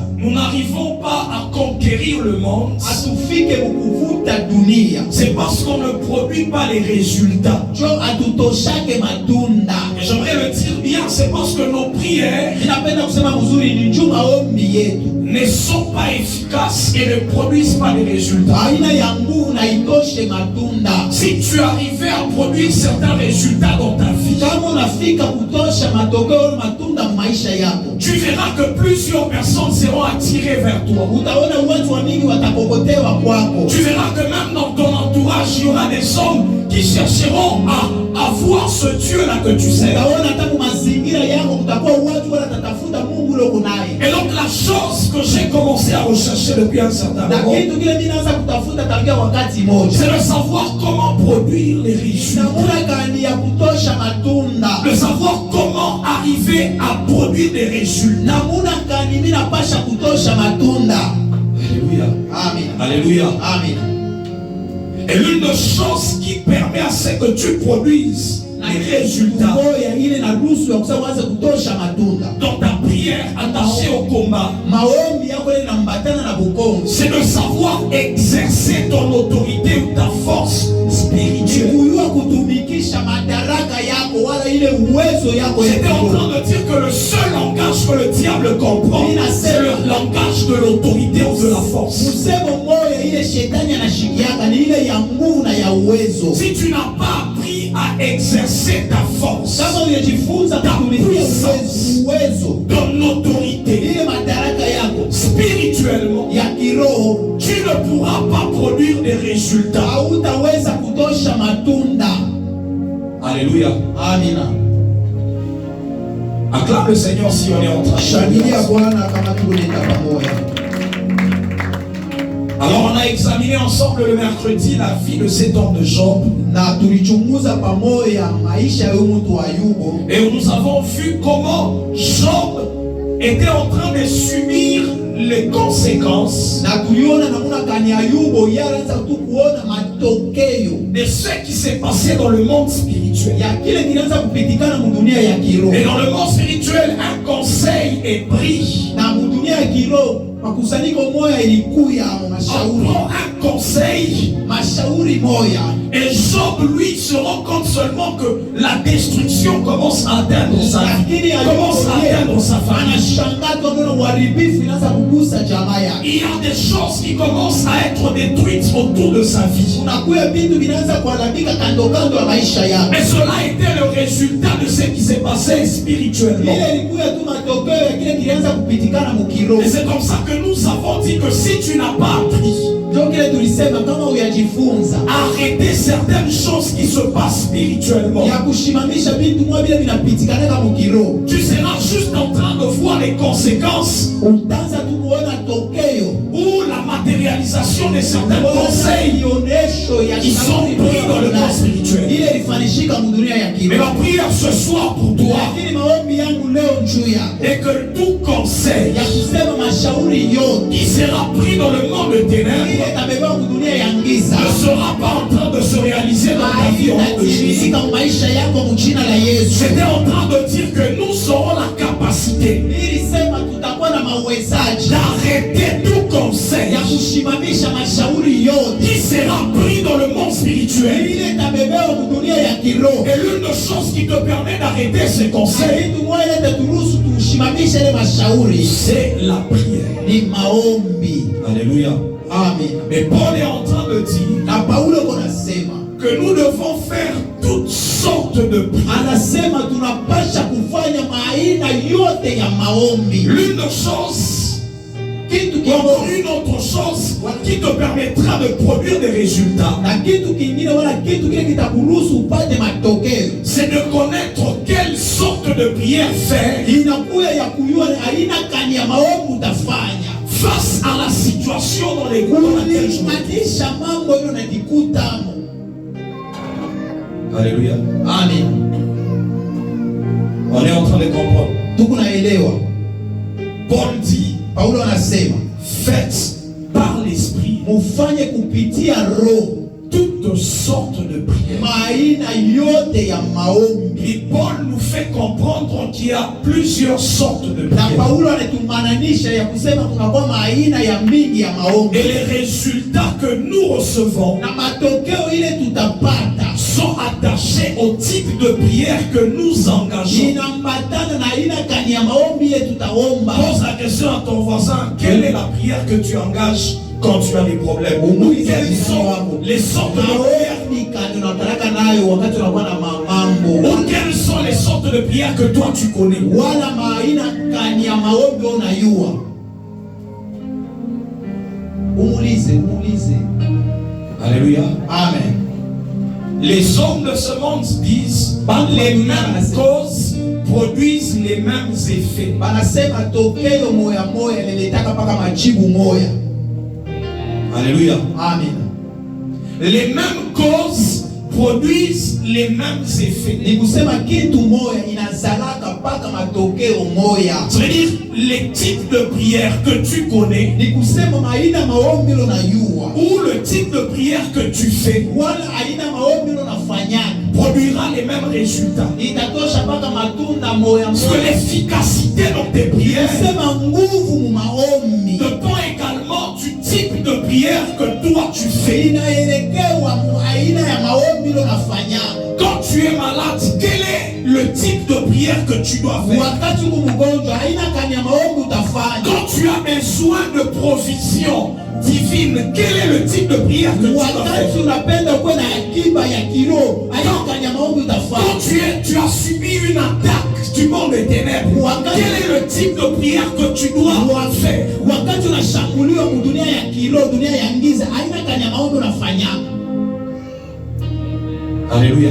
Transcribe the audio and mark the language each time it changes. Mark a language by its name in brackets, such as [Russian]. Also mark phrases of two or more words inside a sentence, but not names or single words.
[French] nous n'arrivons pas à conquérir le monde, [Swahili] atufike kukuvuta dunia. [French] c'est parce qu'on ne produit pas les résultats. [Swahili] Jo atutoshake matunda. [French] Et j'aimerais le dire bien, c'est parce que nos prières [Swahili] Ninapenda kusema mzuri ni juu maombi yetu [French] ne sont pas efficaces et ne produisent pas les résultats. [Swahili] aina ya nguvu na itoshe matunda. [French] Si tu arrivais à produire certains résultats dans ta vie, [Swahili] Kama unafika kutosha matokeo matunda maisha yako, [French] tu verras que plusieurs personnes seront attirées vers toi. [Swahili] utaona watu wa mingi watakokotewa kwako. [French] Tu verras que même dans ton entourage, il y aura des hommes qui chercheront à voir ce Dieu-là que tu sais. [Swahili] Utaona hata kwa mazingira yako kutakuwa watu wanatafuta Mungu ule uko naye. [French] Et donc la chose que j'ai commencé à rechercher depuis un certain [Swahili] Na [French] moment, [Swahili] kitu kile mimi naanza kutafuta tangia wakati moja, [French] c'est de savoir comment produire les résultats. [Swahili] namuna gani ya kutosha matunda, [French] De savoir comment arriver à produire des résultats. [Swahili] namuna gani mimi napasha kutosha matunda. [French] Alléluia. [Swahili] Amina, [French] Alléluia. [Swahili] amina. [French] Et l'une des choses qui permet à ce que tu produises les résultats [Swahili] Ngoya ile na ruhusu ya kusema uanze kutosha matunda. [French] dans ta prière attachée au combat, [Swahili] Maombi yako ile inambatana na bukongo. [French] c'est de savoir exercer ton autorité ou ta force spirituelle. [Swahili] Kujua kutumikisha madaraka yako wala ile uwezo yako ya [French] J'étais en [Swahili] kiroho. [French] train de dire que le seul langage que le diable comprend, c'est le langage de l'autorité ou de la force. [Swahili] Msemo moja ile shetani anashikiaka ni ile ya nguvu na ya uwezo. [French] Si tu n'as pas appris à exercer ta force, [Swahili] Kama unajifunza kutumikia uwezo [French] ton autorité [Swahili] ile madaraka yako [French] spirituellement, [Swahili] ya kiroho, [French] tu ne pourras pas produire des résultats. [Swahili] hautaweza kutosha matunda. [French] Alléluia. [Swahili] Amina. [French] Acclame le Seigneur si on est en train de [Swahili] Shangilia Bwana kama tunaenda pamoja. [French] Alors on a examiné ensemble le mercredi la vie de cet homme de Job. [Swahili] Na tulichunguza pamoja maisha ya mtu wa Ayubu. [French] Et nous avons vu comment Job était en train de subir les conséquences [Swahili] na tuliona namuna gani Ayubu yalianza tu kuona matokeo [French] de ce qui s'est passé dans le monde spirituel. [Swahili] ya kile kilianza kupitikana mu dunia ya kiroho. [French] Et dans le monde spirituel, un conseil est pris. [Swahili] Na mu dunia ya kiroho makusanyiko moya ilikuya [French] On [Swahili] mashauri. [French] prend un conseil. [Swahili] Mashauri moya. [French] Et Job, lui, se rend compte seulement que la destruction commence à atteindre sa vie, commence à atteindre sa famille. [Swahili] Anashangaa tunaona uharibifu inaanza kugusa jamaa yake. [French] Il y a des choses qui commencent à être détruites autour de sa vie. [Swahili] Unakuya vitu vinaanza kuharibika kando kando ya maisha yako. [French] Mais cela était le résultat de ce qui s'est passé spirituellement. [Swahili] Ile ilikuwa tu matokeo ya kile kilianza kupitikana mu kiroho. [French] Et c'est comme ça que nous avons dit que si tu n'as pas appris, [Swahili] ndio kile tulisema kama uyajifunza [French] arrêter certaines choses qui se passent spirituellement, [Swahili] ya kushimamisha vitu mwa vile vinapitikana kama kiroho, [French] tu seras juste en train de voir les conséquences [Swahili] utaanza tu kuona tokeo [French] ou la matérialisation de certains conseils qui sont pris dans le monde spirituel. [Swahili] ile ilifanishika mu dunia ya [French] Mais [Swahili] kiroho. [French] ma prière ce soir pour toi [Swahili] Lakini maombi yangu leo juu yako [French] est que tout conseil [Swahili] ya kusema mashauri yote [French] qui sera pris dans le monde de ténèbres [Swahili] ile tabeba mu dunia ya giza [French] ne sera pas en train de se réaliser dans ta vie au nom de Jésus. [Swahili] haitatimilika mu maisha yako mu jina la Yesu. [French] J'étais en train de dire que nous aurons la capacité [Swahili] Nilisema tutakuwa na mawezaji [French] d'arrêter tout conseil [Swahili] ya kushimamisha mashauri yote [French] qui sera pris dans le monde spirituel. [Swahili] ile tabeba mu dunia ya kiroho. [French] Et l'une des choses qui te permet d'arrêter ces conseils, [Swahili] Kitu moja ile turuhusu tushimamishe ile mashauri [French] c'est la prière. [Swahili] ni maombi. [French] Alléluia. [Swahili] Amen. [French] Mais Paul est en train de dire [Swahili] Na Paulo konasema, [French] que nous devons faire toutes sortes de prières. [Swahili] anasema tunapasha kufanya maaina yote ya maombi. [French] L'une des choses, [Swahili] Kitu [French] encore [Swahili] kimoja [French] une autre chose qui te permettra de produire des résultats, [Swahili] na kitu kingine wala kitu kile kitakuruhusu upate matokeo. [French] c'est de connaître quelle sorte de prière faire [Swahili] Inakuwa ya kujua aina gani ya maombi utafanya [French] face à la situation dans laquelle je me trouve. [Swahili] kulinganisha mambo hiyo najikutamo. [French] Alléluia. [Swahili] Amen. [French] On est en train de comprendre. [Swahili] Tuko naelewa. [French] Paul dit, [Swahili] Paulo anasema [French] faites par l'esprit [Swahili] mufanye kupitia roho [French] toutes sortes de prières. [Swahili] maaina yote ya maombi. [French] Et Paul nous fait comprendre qu'il y a plusieurs sortes de [Swahili] Na [French] prières. [Swahili] Paulo anatumananisha ya kusema kunakuwa maaina ya mingi ya maombi. [French] Et les résultats que nous recevons [Swahili] Na matokeo ile tutapata [French] sont attachés au type de prière que nous engageons. [Swahili] inambatana na aina gani ya maombi ile tutaomba. [French] Pose la question à ton voisin, quelle est la prière que tu engages quand tu as des problèmes? Ou quelles sont les sortes de prières? [Swahili] Maombi kani unataraka nayo wakati unakuwa na mambo. [French] Ou quelles sont les sortes de prières que toi tu connais? [Swahili] Wala maaina gani ya maombi unayua. Umulize. [French] Alléluia. [Swahili] Amen. [French] Les hommes de ce monde disent les mêmes causes produisent les mêmes effets. [Swahili] Banasema tokeo moya moya liletaka paka majibu moya. [French] Alléluia. [Swahili] Amen. [French] Les mêmes causes produisent les mêmes effets. [Swahili] Ni kusema kitu moya inazalaka paka matokeo moya. [French] C'est-à-dire les types de prières que tu connais [Swahili] Ni kusema aina maombi unayua [French] ou le type de prière que tu fais [Swahili] wala aina maombi unafanya [French] produira les mêmes résultats. [Swahili] itatosha paka matunda moya [French] Parce que [Swahili] moya. [French] l'efficacité dans tes prières [Swahili] Kusema nguvu mu maombi [French] dépend également du type de prière que toi tu fais. [Swahili] inaelekewa mu aina ya maombi unafanya. [French] Quand tu es malade, quel est le type de prière que tu dois faire? [Swahili] Wakati uko mgonjwa aina gani ya maombi utafanya. [French] Quand tu as besoin de provision divine, quel est le type de prière que tu dois [Swahili] Wakati [French] faire? [Swahili] unapenda kuwa na akiba ya kiroho aina gani ya maombi [French] Quand [Swahili] utafanya. [French] tu as subi une attaque du monde des ténèbres, quel est le type de prière que tu dois faire? [Swahili] Wakati unashambuliwa mu dunia ya kiroho, dunia ya giza, aina gani ya maombi unafanya. [French] Alléluia.